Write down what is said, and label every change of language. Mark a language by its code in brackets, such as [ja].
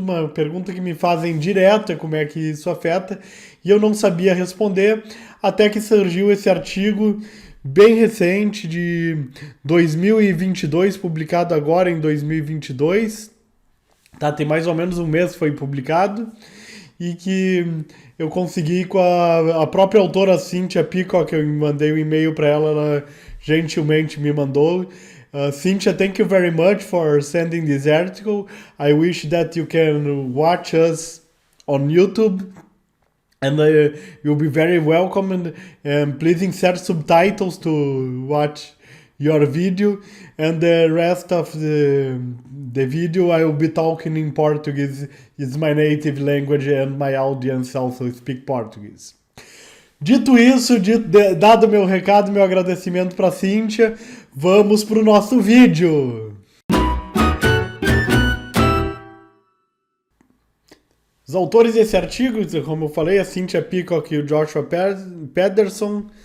[pt] Uma pergunta que me fazem direto é como é que isso afeta, e eu não sabia responder, até que surgiu esse artigo bem recente, de 2022, publicado agora em 2022, tá? Tem mais ou menos um mês que foi publicado, e que eu consegui com a própria autora Cynthia Peacock. Eu mandei um e-mail para ela, ela gentilmente me mandou. [en] Cynthia, thank you very much for sending this article. I wish that you can watch us on YouTube, and you'll be very welcome, and please insert subtitles to watch your video, and the rest of the video I will be talking in Portuguese. It's my native language and my audience also speak Portuguese. [pt] Dito isso, dado meu recado, meu agradecimento para Cynthia, vamos para o nosso vídeo. Os autores desse artigo, como eu falei, a Cynthia Peacock e o Joshua Pederson.